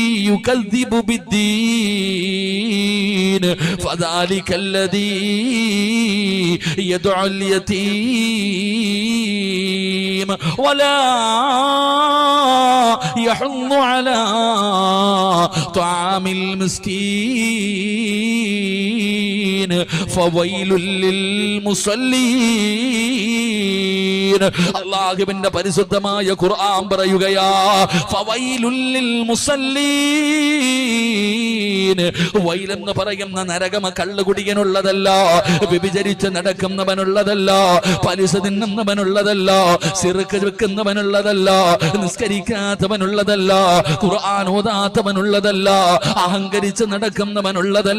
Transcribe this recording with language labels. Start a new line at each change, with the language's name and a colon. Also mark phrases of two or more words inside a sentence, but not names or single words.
Arabic: يكذب بالدين فذلك الذي يدعو اليتيم ولا يحض على طعام المسكين فويل للمصلين.
Malayalam: അല്ലാഹുവിന്റെ പരിശുദ്ധമായ ഖുർആൻ പറയുകയാ,
Arabic: فويل للمصلين.
Malayalam: വൈലെന്ന് പറയുന്ന നരകം കള്ളുകുടിയനുള്ളതല്ല, വ്യഭിചരിച്ച് നടക്കുന്നവനുള്ളതല്ല, പലിശ തിന്നുന്നവനുള്ളതല്ല, സിറുക്ക് വെക്കുന്നവനുള്ളതല്ല, നിസ്കരിക്കാത്തവനുള്ളതല്ല, ഖുർആൻ ഓതാത്തവനുള്ളതല്ല, അഹങ്കരിച്ച് നടക്കുന്നവനുള്ളതല്ല.